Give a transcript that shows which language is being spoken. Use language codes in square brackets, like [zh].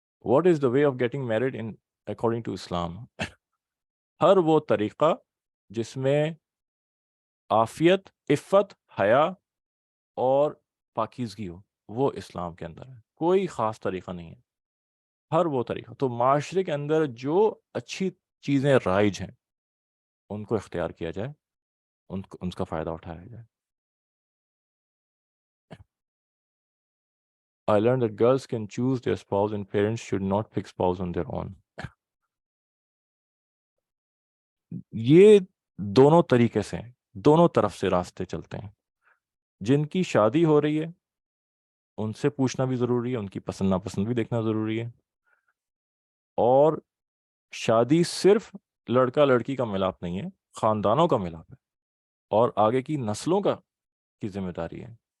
[en] What is the way of getting married in according to Islam? [ur] ہر وہ طریقہ جس میں عافیت، عفت، حیا اور پاکیزگی ہو، وہ اسلام کے اندر ہے. کوئی خاص طریقہ نہیں ہے، ہر وہ طریقہ. تو معاشرے کے اندر جو اچھی چیزیں رائج ہیں ان کو اختیار کیا جائے، ان کا فائدہ اٹھایا جائے. [en] I learned that girls can choose their spouse and parents should not pick spouse on their own. [ur] یہ دونوں طریقے سے، دونوں طرف سے راستے چلتے ہیں. جن کی شادی ہو رہی ہے ان سے پوچھنا بھی ضروری ہے، ان کی پسند ناپسند بھی دیکھنا ضروری ہے. اور شادی صرف لڑکا لڑکی کا ملاپ نہیں ہے، خاندانوں کا ملاپ ہے، اور آگے کی نسلوں کی ذمہ داری ہے.